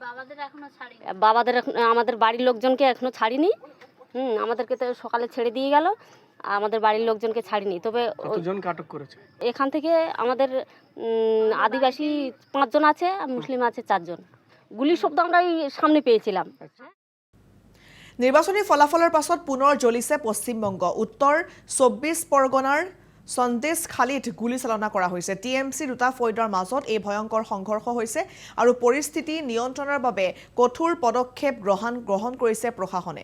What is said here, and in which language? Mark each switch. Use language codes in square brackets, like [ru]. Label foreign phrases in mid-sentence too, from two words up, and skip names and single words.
[bn] আমাদের বাড়ির লোকজনকে এখনো ছাড়িনি। আমাদেরকে তো সকালে ছেড়ে দিয়ে গেল, আমাদের বাড়ির লোকজনকে ছাড়িনি। তবে কতজনকে আটক করেছে? এখান থেকে আমাদের আদিবাসী ৫ জন আছে আর মুসলিম আছে ৪ জন। গুলির শব্দ আমরা সামনে পেয়েছিলাম। [as] নিৰ্বাচনী ফলাফলৰ পাছত পুনৰ জ্বলিছে পশ্চিমবংগ। উত্তৰ ২৪ পৰগনাৰ সন্দেশখালীত গুলীচালনা কৰা হৈছে। টিএমচি দুটা ফৈদৰ মাজত এই ভয়ংকৰ সংঘৰ্ষ হৈছে আৰু পৰিস্থিতি নিয়ন্ত্ৰণৰ বাবে কঠোৰ পদক্ষেপ গ্ৰহণ কৰিছে প্ৰশাসনে।